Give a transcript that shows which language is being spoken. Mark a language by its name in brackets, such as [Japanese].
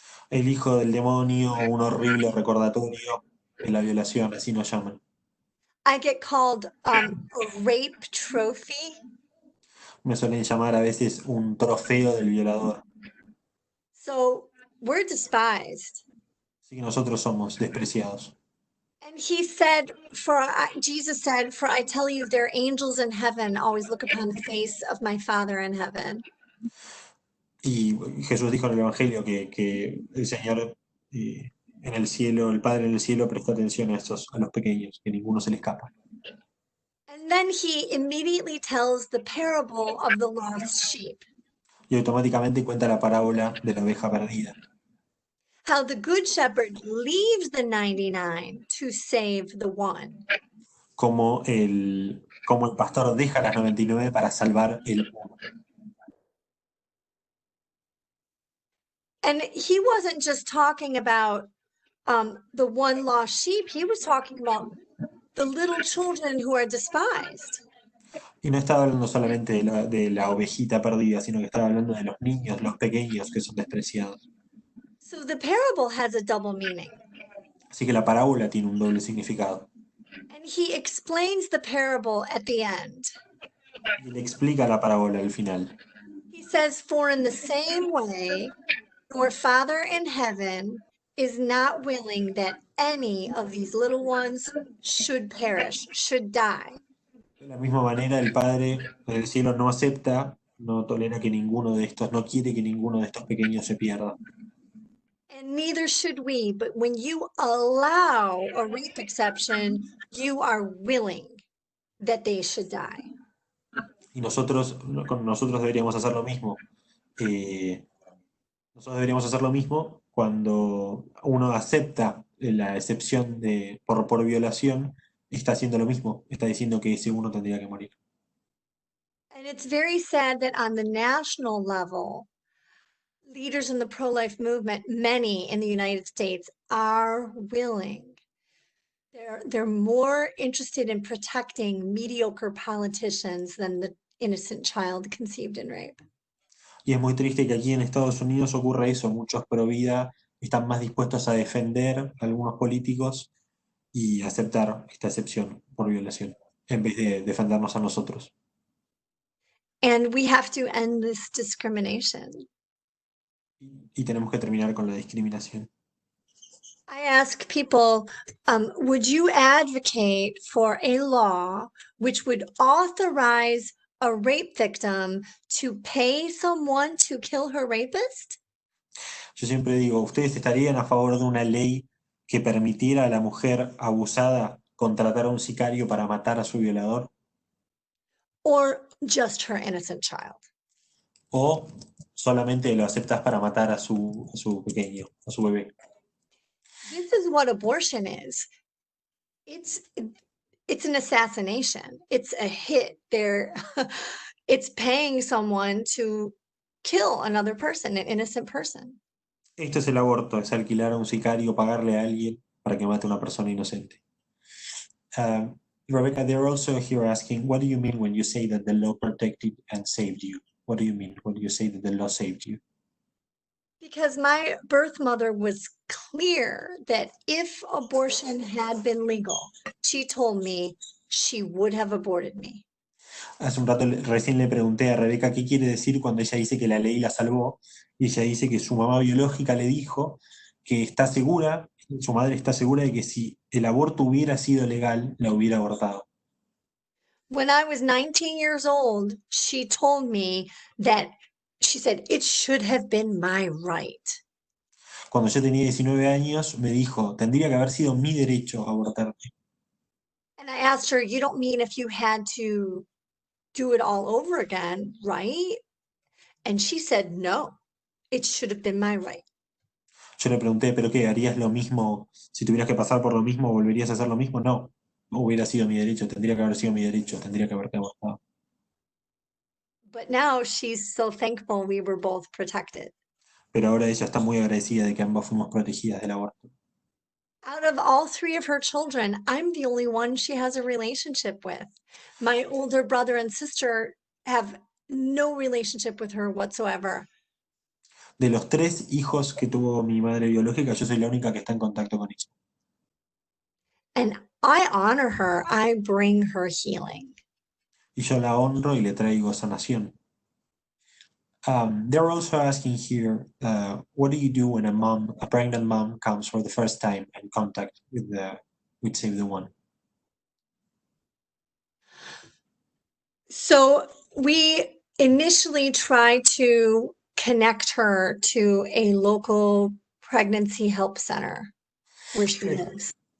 [Spanish] El hijo del demonio, un horrible recordatorio de la violación, así nos llaman. [English] I get called a rape trophy. [Spanish] Me suelen llamar a veces un trofeo del violador. [English] So we're despised. [Spanish] Así que nosotros somos despreciados. [English] And he said, Jesus said, for I tell you, there are angels in heaven always look upon the face of my Father in heaven. [Spanish] Y Jesús dijo en el Evangelio que el Señor en el cielo, el Padre en el cielo presta atención a los pequeños, que ninguno se le escapa. [English] And then he immediately tells the parable of the lost sheep. [Spanish] Y automáticamente cuenta la parábola de la oveja perdida. [English] How the good shepherd leaves the 99 to save the one. [Spanish] Como el pastor deja las 99 para salvar el uno. [English] And he wasn't just talking about the one lost sheep. He was talking about the little children who are despised. [Spanish] Y no estaba hablando solamente de la ovejita perdida, sino que estaba hablando de los niños, los pequeños que son despreciados. [English] So the parable has a double meaning. [Spanish] Así que la parábola tiene un doble significado. [English] And he explains the parable at the end. [Spanish] Y le explica la parábola al final. [English] He says, for in the same way, your Father in heaven is not willing that any of these little ones should perish, should die. [Spanish] De la misma manera, el Padre del cielo no acepta, no tolera que ninguno de estos, no quiere que ninguno de estos pequeños se pierda. [English] And neither should we, but when you allow a rape exception, you are willing that they should die. [Spanish] Y nosotros deberíamos hacer lo mismo. Nosotros deberíamos hacer lo mismo cuando uno acepta la excepción por violación, está haciendo lo mismo, está diciendo que ese uno tendría que morir. [English] And it's very sad that on the national level, leaders in the pro-life movement, many in the United States, are willing. They're more interested in protecting mediocre politicians than the innocent child conceived in rape. [Spanish] Y es muy triste que aquí en Estados Unidos ocurra eso. Muchos pro vida están más dispuestos a defender a algunos políticos y aceptar esta excepción por violación, en vez de defendernos a nosotros. [English] And we have to end this discrimination. [Spanish] Y tenemos que terminar con la discriminación. [English] I ask people, would you advocate for a law which would authorize a rape victim to pay someone to kill her rapist? [Spanish] Yo siempre digo, ¿ustedes estarían a favor de una ley que permitiera a la mujer abusada contratar a un sicario para matar a su violador? [English] Or just her innocent child? [Spanish] ¿O solamente lo aceptas para matar a su pequeño, a su bebé? [English] This is what abortion is. It's an assassination. It's a hit. It's paying someone to kill another person, an innocent person. [Spanish] Esto es el aborto, es alquilar a un sicario, pagarle a alguien para que mate a una persona inocente. [English] Rebecca, they're also here asking, what do you mean when you say that the law protected and saved you? What do you mean when you say that the law saved you? Because my birth mother was clear that if abortion had been legal, she told me she would have aborted me. [Spanish] Hace un rato recién le pregunté a Rebeca qué quiere decir cuando ella dice que la ley la salvó, y ella dice que su mamá biológica le dijo que está segura, su madre está segura de que si el aborto hubiera sido legal, la hubiera abortado. [English] When I was 19 years old, she told me that, she said, it should have been my right. [Spanish] Cuando yo tenía 19 años, me dijo, tendría que haber sido mi derecho abortarte. [English] And I asked her, you don't mean if you had to do it all over again, right? And she said, no, it should have been my right. [Spanish] Yo le pregunté, ¿pero qué? ¿Harías lo mismo? Si tuvieras que pasar por lo mismo, ¿volverías a hacer lo mismo? No, hubiera sido mi derecho, tendría que haber sido mi derecho, tendría que haberte abortado. [English] But now she's so thankful we were both protected. [Spanish] Pero ahora ella está muy agradecida de que ambas fuimos protegidas del aborto. [English] Out of all three of her children, I'm the only one she has a relationship with. My older brother and sister have no relationship with her whatsoever. [Spanish] De los 3 hijos que tuvo mi madre biológica, yo soy la única que está en contacto con ella. [English] And I honor her. I bring her healing. [Spanish] Y yo la honro y le traigo sanación. [English] They're also asking here, what do you do when a pregnant mom comes for the first time in contact with Save the One? So we initially try to connect her to a local pregnancy help center where she lives.